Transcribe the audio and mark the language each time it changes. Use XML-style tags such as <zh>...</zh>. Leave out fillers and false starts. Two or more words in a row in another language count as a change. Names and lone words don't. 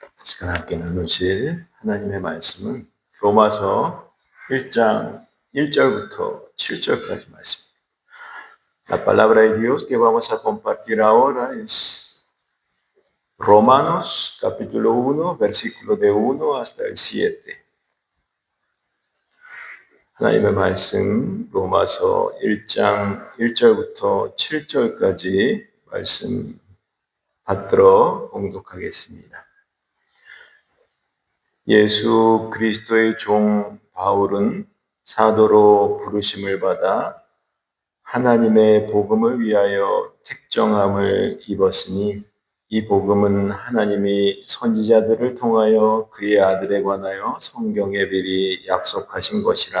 <ko>시간 함께 나누실 하나님의 말씀은 로마서 1장 1절부터 7절까지 말씀입니다.</ko> <es>La palabra de Dios que vamos a compartir ahora es Romanos capítulo 1, versículo de 1 hasta el 7.</es> <ko>하나님의 말씀 로마서 1장 1절부터 7절까지 말씀 받들어 봉독하겠습니다. 예수 그리스도의 종 바울은 사도로 부르심을 받아 하나님의 복음을 위하여 택정함을 입었으니 이 복음은 하나님이 선지자들을 통하여 그의 아들에 관하여 성경에 미리 약속하신 것이라.</ko>